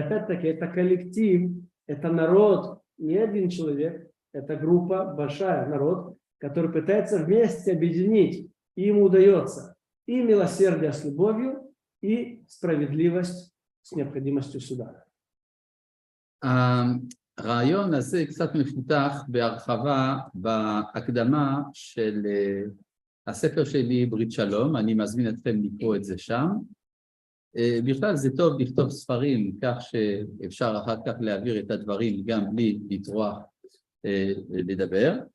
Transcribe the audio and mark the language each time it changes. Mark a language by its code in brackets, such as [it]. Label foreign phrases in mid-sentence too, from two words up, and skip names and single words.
[ru] Опять-таки, это коллектив, это народ, не один человек, это группа, большая народ, который пытается вместе объединить, и ему удается и милосердие с любовью, и справедливость с необходимостью суда. [he] הרעיון הזה קצת מפותח בהרחבה בהקדמה של הספר שלי ברית שלום, אני מזמין אתכם לקרוא את זה שם. בכלל זה טוב לכתוב ספרים כך שאפשר אחר כך להעביר את הדברים גם בלי לטרוח לדבר.